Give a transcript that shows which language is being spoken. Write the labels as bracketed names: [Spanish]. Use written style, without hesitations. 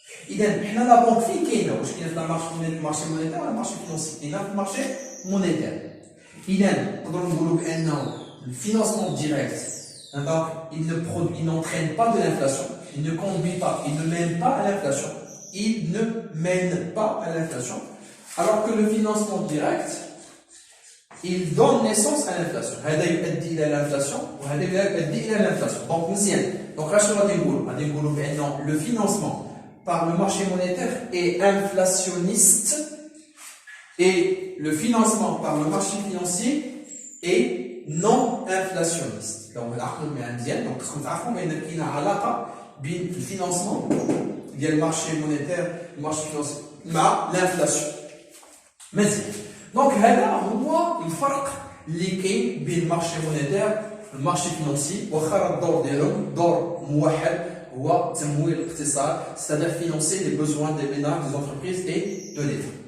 [Arabic] اذا حنا لا بنك فين كاينه؟ واش كاينه في لا مارشي مونيتير ولا مارشي فينونسي؟ كاينه في المارشي مونيتير. اذا نقدروا نقولوا بانه الفينانسمون ديريكت [French] donc il n'entraîne pas de l'inflation, il ne conduit pas, il ne mène pas à l'inflation. Il ne mène pas à l'inflation, alors que le financement direct, il donne naissance à l'inflation. [Arabic] هذا يؤدي إلى l'inflation وهذا يؤدي إلى l'inflation. Donc مزيان. [French] Donc [Arabic] راه شنو غادي نقولوا بأن [French] le financement par le marché monétaire est inflationniste et le financement par le marché financier est non inflationniste. [Arabic] Donc العقل مزيان. Donc خصكم تعرفوا بأن كاينة علاقة بين الفينانسمون ديال المارشي مونيتير المارشي فينانسي مع l'inflation. مزيان. دونك هذا هو الفرق اللي كاين بين المارشي مونيتير والمارشي فينانسي، واخا الدور ديالهم دور موحد هو تمويل الاقتصاد، [French] c'est-à-dire financer les besoins des ménages, des entreprises et de l'État.